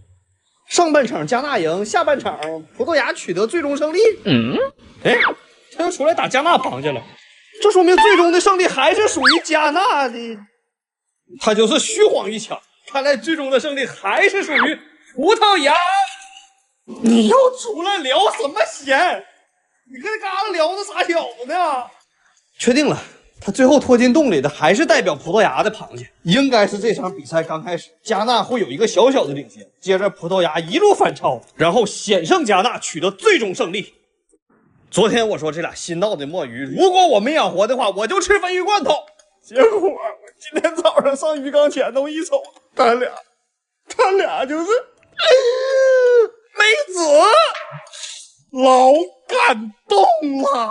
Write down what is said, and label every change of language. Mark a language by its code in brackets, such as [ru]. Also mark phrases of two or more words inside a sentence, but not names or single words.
[zh] 上半場加納贏，下半場葡萄牙取得最終勝利。哎，他又出來打加納螃蟹了，這說明最終的勝利還是屬於加納的。他就是虛晃一槍，看來最終的勝利還是屬於葡萄牙。你又出來聊什麼閒？你跟嘎达聊的啥小子呢？確定了，他最後拖進洞裡的還是代表葡萄牙的螃蟹。應該是這場比賽剛開始，加納會有一個小小的領先，接着葡萄牙一路反超，然後險勝加納取得最終勝利。昨天我說這倆新到的墨魚，如果我沒養活的話，我就吃鲱魚罐頭。結果我今天早上上魚缸前頭一瞅，他倆就是没死，老感動了。